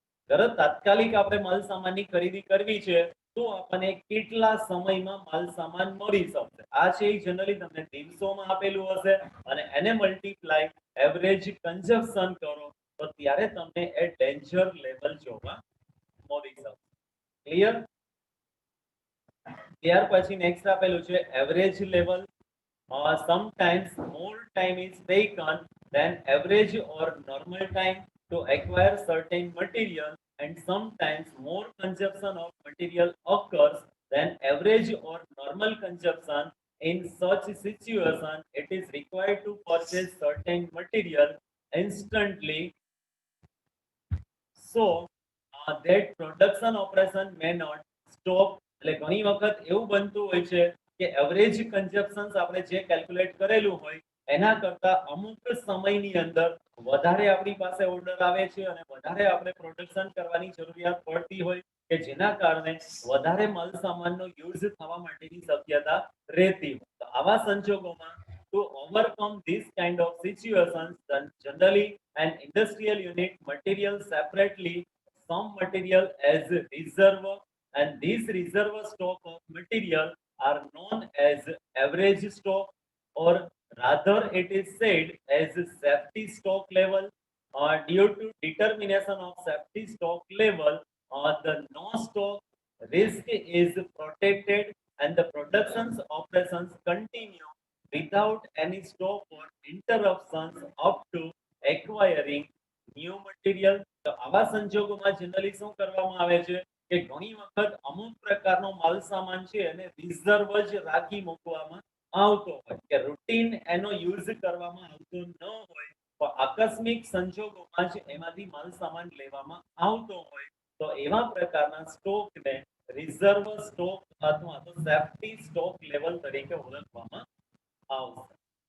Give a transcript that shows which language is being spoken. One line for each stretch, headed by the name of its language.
Gujarati: તરત તાત્કાલિક આપણે માલ સામાનની ખરીદી કરવી છે તો આપણને કેટલા સમયમાં માલ સામાન મળી શકશે આ છે એ જનરલી તમને દિવસોમાં આપેલું હશે અને એને મલ્ટીપ્લાય એવરેજ કન્ઝપ્શન કરો તો ત્યારે તમને એ ડેન્જર લેવલ જોવા મળી શકશે. ક્લિયર? ત્યાર પછી નેક્સ્ટ આપેલું છે average level.
English: Sometimes more time is taken than average or normal time to acquire certain material, and sometimes more consumption of material occurs than average or normal consumption. In such situation, it is required to purchase certain material instantly so that production operation may not stop.
Gujarati: એટલે ઘણી વખત એવું બનતું હોય છે કે average કન્ઝપ્શન્સ આપણે જે કેલ્ક્યુલેટ કરેલું હોય એના કરતા અમુક સમયની અંદર વધારે આપણી પાસે ઓર્ડર આવે છે અને વધારે આપણે પ્રોડક્શન કરવાની જરૂરિયાત પડતી હોય કે જેના કારણે વધારે માલ સામાનનો યુઝ થવા માટેની શક્યતા રહેતી હોય. તો આવા સંજોગોમાં
English: to overcome this kind of situations, then generally an industrial unit material separately some material as reserve, and these reserve stock of material are known as average stock, or rather it is said as safety stock level. Due to determination of safety stock level, the no stock risk is protected and the production's operations continue without any stop or interruptions up to acquiring new material.
Gujarati: તો આવા સંજોગોમાં generally શું કરવામાં આવે છે કે ઘણી વખત અમુક પ્રકારનો માલ સામાન છે એને રિઝર્વ જ રાખી મૂકવામાં આવતો હોય કે રૂટીન એનો યુઝ કરવામાં આવતો ન હોય તો આકસ્મિક સંજોગોમાં જ એમાંથી માલ સામાન લેવામાં આવતો હોય તો એવા પ્રકારના સ્ટોકને રિઝર્વ સ્ટોક અથવા તો સેફ્ટી સ્ટોક લેવલ તરીકે ઓળખવામાં આવશે.